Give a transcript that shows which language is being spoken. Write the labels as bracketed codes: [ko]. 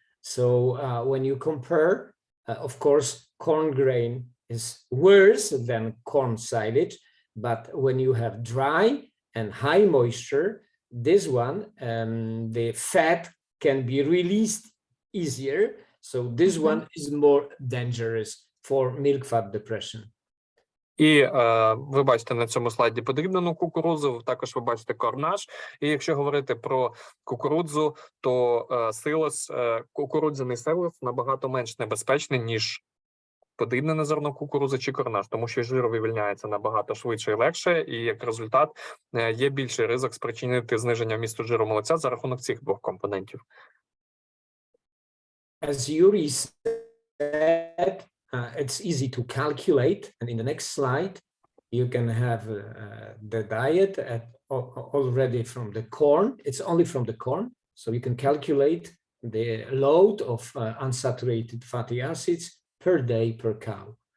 [en] So when you compare, of course, corn grain is worse than corn silage, but when you have dry and high moisture, this one, the fat can be released easier. So this one is more dangerous for milk fat depression. [uk] І ви бачите на цьому слайді подрібнену кукурудзу, також ви бачите корнаш. І якщо говорити про кукурудзу, то силос, кукурудзяний силос набагато менш небезпечний, ніж подрібнене зерно кукурудзи чи корнаш, тому що жир вивільняється набагато швидше і легше, і як результат є більший ризик спричинити зниження вмісту жиру молоця за рахунок цих двох компонентів. [en] As Yuri said, it's easy to calculate, and in the next slide, you can have the diet already from the corn. It's only from the corn, so you can calculate the load of unsaturated fatty acids per day per cow.